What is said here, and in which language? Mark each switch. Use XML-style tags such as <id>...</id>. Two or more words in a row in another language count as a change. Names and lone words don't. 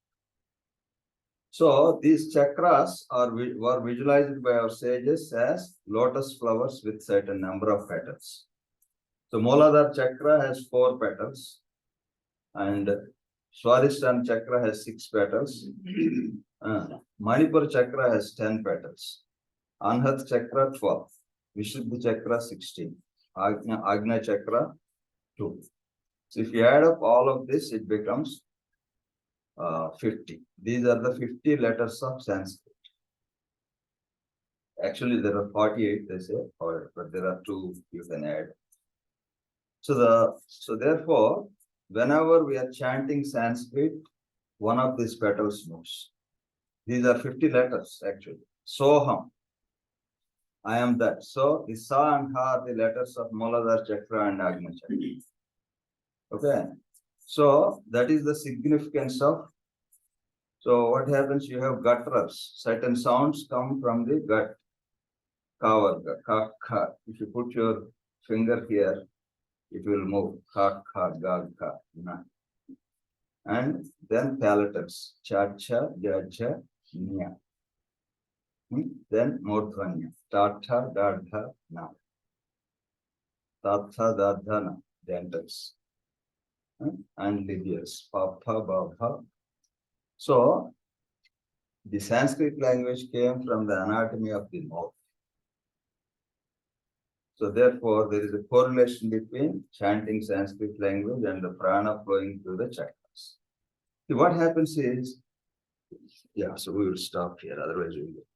<en>So these chakras were visualized by our sages as lotus flowers with certain number of petals. So Muladhara chakra has 4 petals and Swadhisthana chakra has 6 petals. Manipura chakra has 10 petals. Anhat chakra 12. Vishuddha chakra 16. Agnya chakra 2. So if you add up all of this, it becomes 50. These are the 50 letters of Sanskrit. Actually, there are 48, they say, but there are 2 you can add. So therefore, whenever we are chanting Sanskrit, one of these petals moves. These are 50 letters actually. Soham, I am that. So the Sa and Ha are the letters of Muladhara chakra and Agnya chakra. Okay. So that is the significance of. So what happens? You have gutturals. Certain sounds come from the gut.</en> <sa>Kavarga, ka, ka.</sa> <en>If you put your finger here, it will move.</en> <sa>Ka, ka, ga, ka, na.</sa> <en>And then palatals.</en> <sa>Cha, cha, ja, ja, nya.</sa> <en>Then mordhvanya.</en> <sa>Ta, tha, da, dha, na. Ta, tha, da, dha, na.</sa> <en>Dentals. And linears.</en> <sa>Pa, pa, ba, bha.</sa> <en>So the Sanskrit language came from the anatomy of the mouth. So therefore, there is a correlation between chanting Sanskrit language and the prana flowing through the chakras. See, what happens is, so we will stop here, otherwise we will.</en>